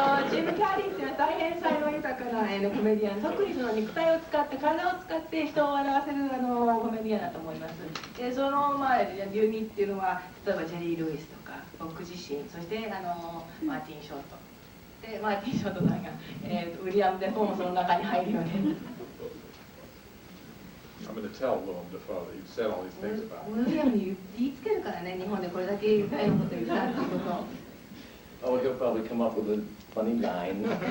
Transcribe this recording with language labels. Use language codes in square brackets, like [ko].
[ja] ジム・キャリーっていうのは大変才能豊かなコメディアン、特にその肉体を使って体を使って人を笑わせるコメディアンだと思います。でその流儀っていうのは例えばジェリー・ルイスとか僕自身、そしてマーティン・ショートでマーティン・ショートさんが、ウィリアム・デフォーもその中に入るようで。 [en] I'm going to tell Willem Dafoe that you've said all these things about [ja] ウィリアムに言いつけるからね、日本でこれだけ愉快なこと言ったっていうことを。 [en] Oh, he'll probably come up with a funny line.